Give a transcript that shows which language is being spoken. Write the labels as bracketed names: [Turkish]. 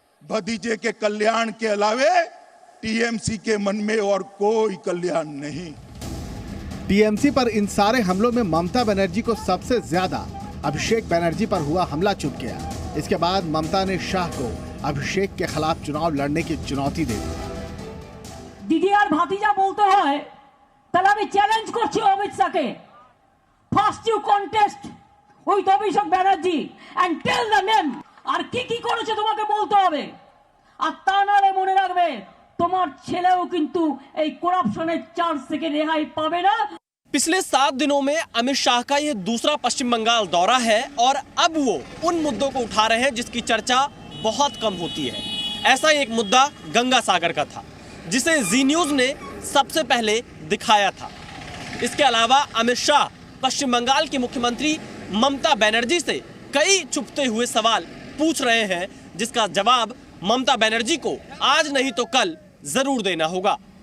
[Hindi] भतीजे के कल्याण के अलावे टीएमसी के मन में और कोई कल्याण नहीं। टीएमसी पर इन सारे हमलों में ममता बनर्जी को सबसे ज्यादा अभिषेक बनर्जी पर हुआ हमला चुभ गया। इसके बाद ममता ने शाह को अभिषेक के खिलाफ चुनाव लड़ने की चुनौती दे दी। [Bangla] দিদি আর ভাতিজা বলতে হয়, তাহলে আমি চ্যালেঞ্জ করছি অমিত শাহকে, [English] First you contest with Abhishek Banerjee and tell the name. [Bangla] আর কি কি করেছে তোমাকে বলতে হবে, আর তা নাহলে মনে রাখবে তোমার ছেলেও কিন্তু এই করাপশনের চার্জ থেকে রেহাই পাবে না। [Hindi] पिछले 7 दिनों में अमित शाह का यह दूसरा पश्चिम बंगाल दौरा है और अब वो उन मुद्दों को उठा रहे हैं जिसकी चर्चा बहुत कम होती है। ऐसा एक मुद्दा गंगा सागर का था जिसे जी न्यूज ने सबसे पहले दिखाया था। इसके अलावा अमित शाह पश्चिम बंगाल की मुख्यमंत्री ममता बनर्जी से कई छुपते हुए सवाल पूछ रहे हैं, जिसका जवाब ममता बनर्जी को आज नहीं तो कल जरूर देना होगा।